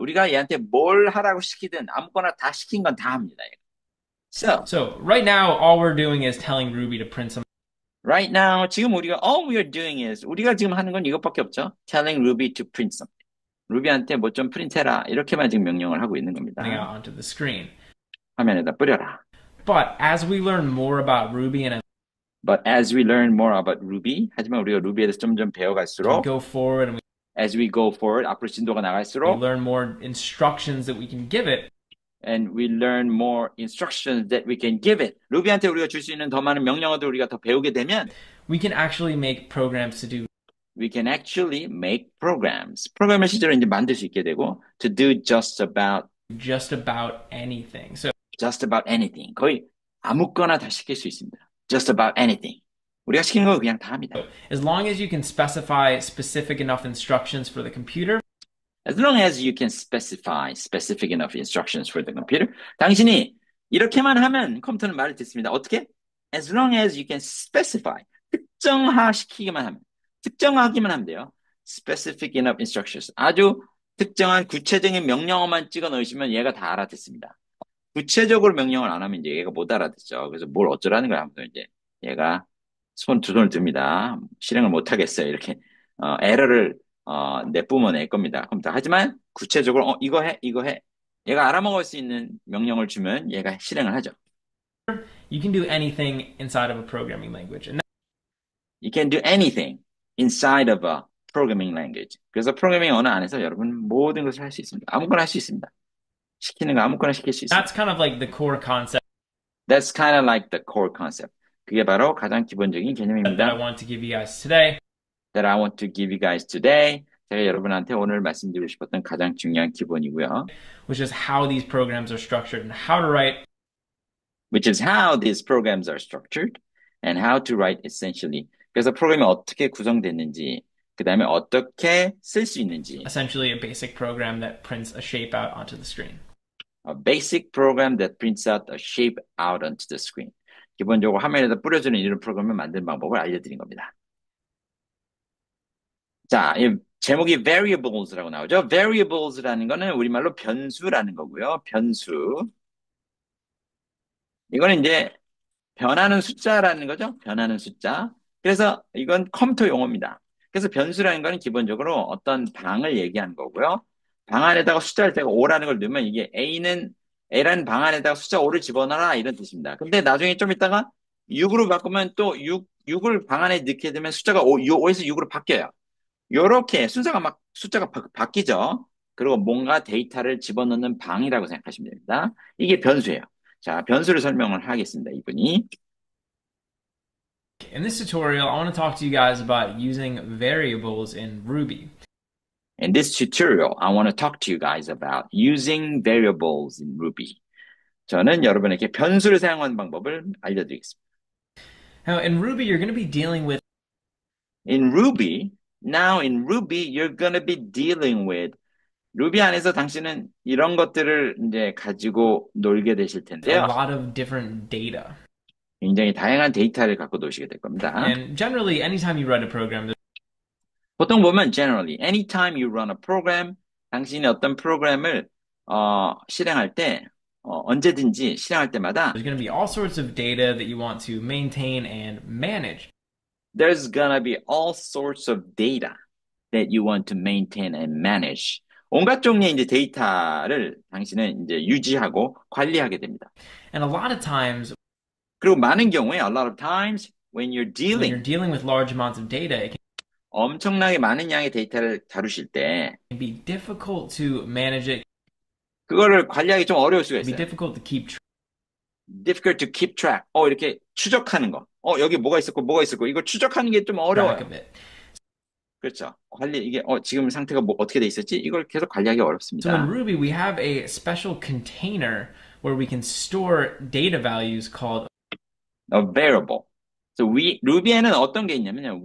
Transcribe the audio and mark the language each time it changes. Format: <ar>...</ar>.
<ko>우리가 얘한테 뭘 하라고 시키든 아무거나 다 시킨 건 다 합니다.</ko> <en>So right now, all we're doing is telling Ruby to print some. Right now</en> <ko>지금 우리가</ko> <en>all we are doing is</en> <ko>우리가 지금 하는 건 이것밖에 없죠.</ko> <en>Telling Ruby to print something.</en> <ko>루비한테 뭐 좀 프린트해라 이렇게만 지금 명령을 하고 있는 겁니다.</ko> <en>out onto the screen.</en> <ko>화면에다 뿌려라.</ko> <en>But as we learn more about Ruby and But as we learn more about Ruby,</en> <ko>하지만 우리가 루비에 대해서 점점 배워갈수록</ko> <en>go forward and as we go forward,</en> <ko>앞으로 진도가</ko> <en>we</en> <ko>나갈수록</ko> <en>learn more instructions that we can give it, and we learn more instructions that we can give it.</en> <ko>루비한테 우리가 줄 수 있는 더 많은 명령어들 우리가 더 배우게 되면</ko> <en>we can actually make programs to do we can actually make programs.</en> <ko>프로그램을 실제로 이제 만들 수 있게 되고</ko> <en>to do just about anything. So just about anything.</en> <ko>거의 아무거나 다 시킬 수 있습니다.</ko> <en>Just about anything.</en> <ko>우리가 시키는 거 그냥 다 합니다.</ko> <en>as long as you can specify specific enough instructions for the computer, As long as you can specify specific enough instructions for the computer.</en> <ko>당신이 이렇게만 하면 컴퓨터는 말을 듣습니다. 어떻게?</ko> <en>As long as you can specify.</en> <ko>특정화시키기만 하면. 특정하기만 하면 돼요. Specific enough instructions. 아주 특정한 구체적인 명령어만 찍어 넣으시면 얘가 다 알아듣습니다. 구체적으로 명령을 안 하면 이제 얘가 못 알아듣죠. 그래서 뭘 어쩌라는 거야. 아무튼 이제 얘가 두 손을 듭니다. 실행을 못 하겠어요. 이렇게, 에러를, 내뿜어낼 겁니다. 컴퓨터. 하지만 구체적으로, 이거 해, 이거 해. 얘가 알아먹을 수 있는 명령을 주면 얘가 실행을 하죠.</ko> <en>you can do anything inside of a programming language. And You can do anything inside of a programming language.</en> <ko>그래서 프로그래밍 언어 안에서 여러분 모든 것을 할 수 있습니다. 아무거나 할 수 있습니다. 시키는 거 아무거나 시킬 수 있습니다.</ko> <en>that's kind of like the core concept That's kind of like the core concept.</en> <ko>그게 바로 가장 기본적인</ko> <en>that I</en> <ko>개념입니다.</ko> <en>want to give you guys today. That I want to give you guys today.</en> <ko>제가 여러분한테 오늘 말씀드리고 싶었던 가장 중요한 기본이고요.</ko> <en>Which is how these programs are structured and how to write Which is how these programs are structured and how to write essentially.</en> <ko>그래서 프로그램이 어떻게 구성됐는지, 그 다음에 어떻게 쓸 수 있는지.</ko> <en>essentially a basic program that prints a shape out onto the screen. A basic program that prints out a shape out onto the screen.</en> <ko>기본적으로 화면에다 뿌려주는 이런 프로그램을 만드는 방법을 알려드린 겁니다. 자, 이 제목이 variables라고 나오죠. variables라는 거는 우리말로 변수라는 거고요. 변수. 이거는 이제 변하는 숫자라는 거죠. 변하는 숫자. 그래서 이건 컴퓨터 용어입니다. 그래서 변수라는 거는 기본적으로 어떤 방을 얘기하는 거고요. 방 안에다가 숫자를 대고 5라는 걸 넣으면 이게 A라는 방 안에다가 숫자 5를 집어넣어라 이런 뜻입니다. 근데 나중에 좀 있다가 6으로 바꾸면 또 6을 방 안에 넣게 되면 숫자가 5에서 6으로 바뀌어요. 요렇게 순서가 막 숫자가 바뀌죠. 그리고 뭔가 데이터를 집어넣는 방이라고 생각하시면 됩니다. 이게 변수예요. 자, 변수를 설명을 하겠습니다. 이분이.</ko> <en>In this tutorial, I want to talk to you guys about using variables in Ruby. In this tutorial, I want to talk to you guys about using variables in Ruby.</en> <ko>저는 여러분에게 변수를 사용하는 방법을 알려드리겠습니다.</ko> <en>Now, in Ruby, you're going to be dealing with In Ruby, you're going to be dealing with</en> <ko>루비 안에서 당신은 이런 것들을 이제 가지고 놀게 되실</ko> <en>a</en> <ko>텐데요.</ko> <en>lot of different data.</en> <ko>굉장히 다양한 데이터를 갖고 노시게 될 겁니다.</ko> <en>And generally, anytime you write a program,</en> <ko>보통 보면</ko> <en>generally, anytime you run a program,</en> <ko>당신이 어떤 프로그램을 실행할 때 언제든지 실행할 때마다</ko> <en>there's going to be all sorts of data that you want to maintain and manage. there's gonna be all sorts of data that you want to maintain and manage.</en> <ko>온갖 종류의 이제 데이터를 당신은 이제 유지하고 관리하게 됩니다.</ko> <en>And a lot of times,</en> <ko>그리고 많은 경우에</ko> <en>a lot of times when you're when you're dealing dealing with large amounts of data, it</en> <ko>엄청나게 많은 양의 데이터를 다루실 때</ko> <en>can be difficult to manage it.</en> <ko>그거를 관리하기 좀 어려울 수가</ko> <en>It can be</en> <ko>있어요.</ko> <en>difficult to keep difficult to keep track.</en> <ko>이렇게 추적하는 거. 여기 뭐가 있었고 이거 추적하는 게 좀</ko> <en>track</en> <ko>어려워요.</ko> <en>of it.</en> <ko>그렇죠. 이게 지금 상태가 어떻게 돼 있었지? 이걸 계속 관리하기</ko> <en>So in</en> <ko>어렵습니다.</ko> <en>Ruby, we have a special container where we can store data values called A variable.</en> <ko>So 루비에는 어떤 게 있냐면요.</ko>